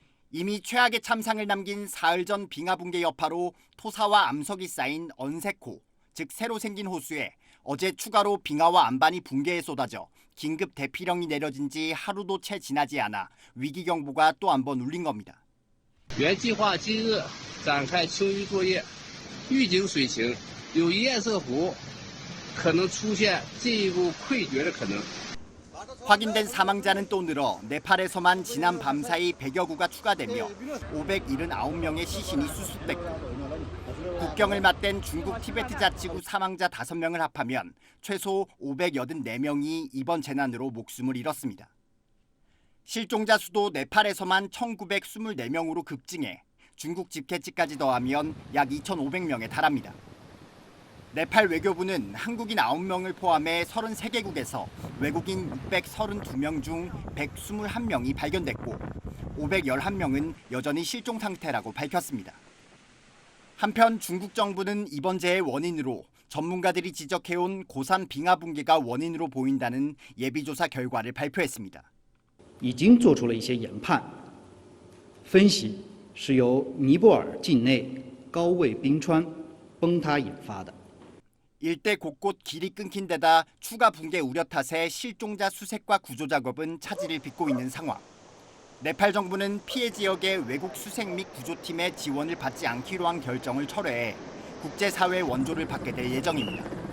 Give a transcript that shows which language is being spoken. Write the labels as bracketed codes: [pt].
[ko] 이미 최악의 참상을 남긴 사흘 전 빙하 붕괴 여파로 토사와 암석이 쌓인 언세코, 즉 새로 생긴 호수에 어제 추가로 빙하와 안반이 붕괴에 쏟아져 긴급 대피령이 내려진 지 하루도 채 지나지 않아 위기 경보가 또 한 번 울린 겁니다. [zh] 原计划今日展开清淤作业，预警水情有堰塞湖可能出现进一步溃决的可能。 [ko] 확인된 사망자는 또 늘어 네팔에서만 지난 밤 사이 100여 구가 추가되며 579명의 시신이 수습됐고 국경을 맞댄 중국 티베트 자치구 사망자 5명을 합하면 최소 584명이 이번 재난으로 목숨을 잃었습니다. 실종자 수도 네팔에서만 1,924명으로 급증해 중국 집계치까지 더하면 약 2,500명에 달합니다. 네팔 외교부는 한국인 9명을 포함해 33개국에서 외국인 632명 중 121명이 발견됐고 511명은 여전히 실종 상태라고 밝혔습니다. 한편 중국 정부는 이번 재해의 원인으로 전문가들이 지적해온 고산 빙하 붕괴가 원인으로 보인다는 예비조사 결과를 발표했습니다. [zh] 已经做出了一些研判，分析是由尼泊尔境内高位冰川崩塌引发的。 [ko] 일대 곳곳 길이 끊긴 데다 추가 붕괴 우려 탓에 실종자 수색과 구조 작업은 차질을 빚고 있는 상황. 네팔 정부는 피해 지역의 외국 수색 및 구조팀의 지원을 받지 않기로 한 결정을 철회해 국제사회 원조를 받게 될 예정입니다.